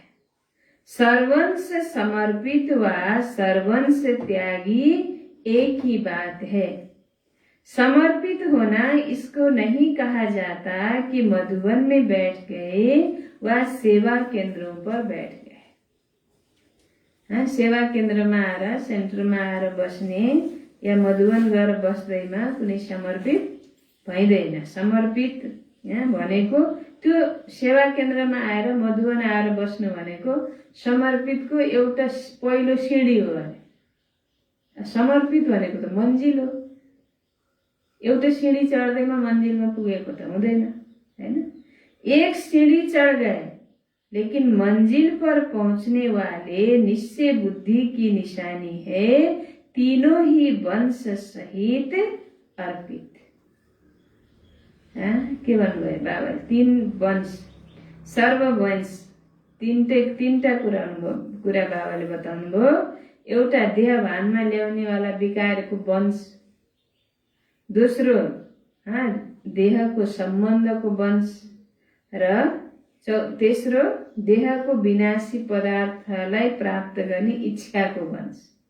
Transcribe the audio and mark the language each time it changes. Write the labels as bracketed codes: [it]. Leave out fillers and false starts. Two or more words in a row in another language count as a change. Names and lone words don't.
[hi] सर्वंश समर्पित व सर्वंश त्यागी एक ही बात है। समर्पित होना इसको नहीं कहा जाता कि मधुबन में बैठ गए व सेवा केन्द्रों पर बैठ गए। [ne] सेवा केन्द्रमा आएर सेन्टरमा आएर बस्ने या मधुबन गएर बस्दैमा कुनै समर्पित भइँदैन। समर्पित भनेको त्यो सेवा केन्द्रमा आएर मधुबन आएर बस्नु भनेको समर्पितको एउटा पहिलो सिँढी हो भने। समर्पित भनेको त मन्जिल हो। एउटा सीढ़ी चढ़दैमा मंजिलमा पुगेको त हुँदैन हैन। [hi] एक सीढ़ी चढ़ गए लेकिन मंजिल पर पहुंचने वाले निश्चय बुद्धि की निशानी है तीनों ही वंश सहित अर्पित। [ne] के भन्नुभयो बाबा? तीन वंश, सर्ववंश, तीनटा कुरा बाबाले बताउनु भयो। एउटा देहभानमा ल्याउने वाला विकारको वंश, दोस्रो देहको सम्बन्धको वंश र तेस्रो देहको विनाशी पदार्थलाई प्राप्त गर्ने इच्छाको वंश।